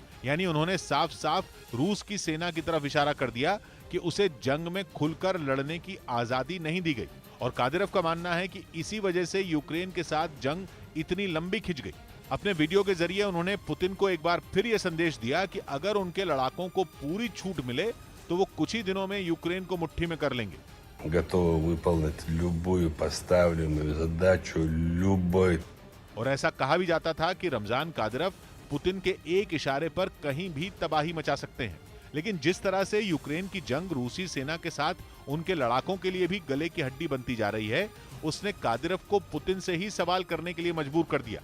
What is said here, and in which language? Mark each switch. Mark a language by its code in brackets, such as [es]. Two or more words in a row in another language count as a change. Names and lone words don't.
[hi] यानी उन्होंने साफ साफ रूस की सेना की तरफ इशारा कर दिया कि उसे जंग में खुलकर लड़ने की आजादी नहीं दी गई। और कादिरव का मानना है कि इसी वजह से यूक्रेन के साथ जंग इतनी लंबी खिंच गई। अपने वीडियो के जरिए उन्होंने पुतिन को एक बार फिर यह संदेश दिया कि अगर उनके लड़ाकों को पूरी छूट मिले तो वो कुछ ही दिनों में यूक्रेन को मुट्ठी में कर लेंगे। [ru] готовы выполнить любую поставленную задачу любой। [hi] और ऐसा कहा भी जाता था कि रमजान कादिरव पुतिन के एक इशारे पर कहीं भी तबाही मचा सकते हैं। लेकिन जिस तरह से यूक्रेन की जंग रूसी सेना के साथ उनके लड़ाकों के लिए भी गले की हड्डी बनती जा रही है, उसने कादिरव को पुतिन से ही सवाल करने के लिए मजबूर कर दिया।